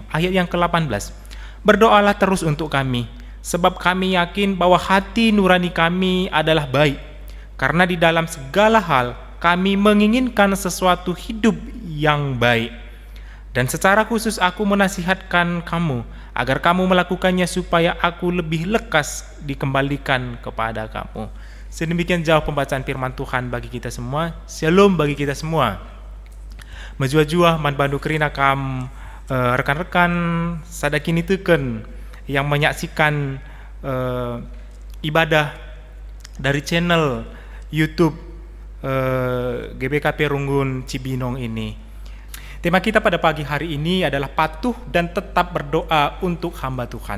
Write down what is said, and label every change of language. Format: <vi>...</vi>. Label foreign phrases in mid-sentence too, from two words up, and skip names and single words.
<id>Ayat yang ke-18, berdoalah terus untuk kami, sebab kami yakin bahwa hati nurani kami adalah baik, karena di dalam segala hal kami menginginkan sesuatu hidup yang baik. Dan secara khusus aku menasihatkan kamu agar kamu melakukannya supaya aku lebih lekas dikembalikan kepada kamu. Sedemikian jauh pembacaan firman Tuhan bagi kita semua. Shalom bagi kita semua.</id> <btx>Majua-jua man bandu kerina kam rekan-rekan sadakini teken</btx> <id>yang menyaksikan ibadah dari channel YouTube GBKP Runggun Cibinong ini. Tema kita pada pagi hari ini adalah patuh dan tetap berdoa untuk hamba Tuhan.</id>